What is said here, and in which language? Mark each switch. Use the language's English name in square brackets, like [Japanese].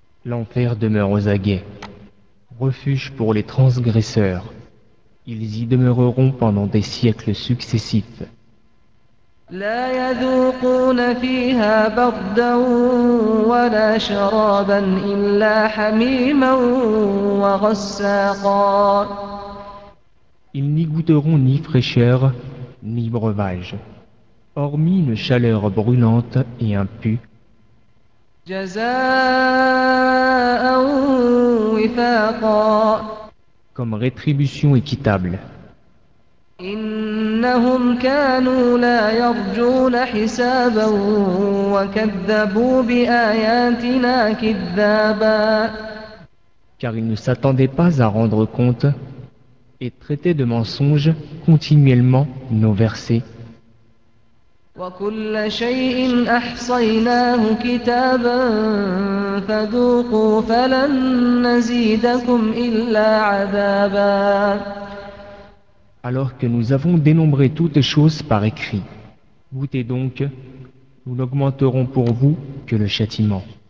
[French] L'enfer demeure aux aguets, refuge pour les transgresseurs. Ils y demeureront pendant des siècles successifs. [Arabic] لا يذوقون فيها بردا ولا شرابا إلا حميما وغساقا. [French] Ils n'y goûteront ni fraîcheur ni breuvage, hormis une chaleur brûlante et un pu. [Arabic] جزاء وفاقا. [French] Comme rétribution équitable. [Arabic] إنهم كانوا لا يرجون حسابا وكذبوا بآياتنا كذابا. [French] Car ils ne s'attendaient pas à rendre compte et traitaient de mensonges continuellement nos versets. [Arabic] وكل شيء أحصيناه كتابا فذوقوا فلن نزيدكم إلا عذابا. [French] Alors que nous avons dénombré toutes choses par écrit. Goûtez donc, nous n'augmenterons pour vous que le châtiment.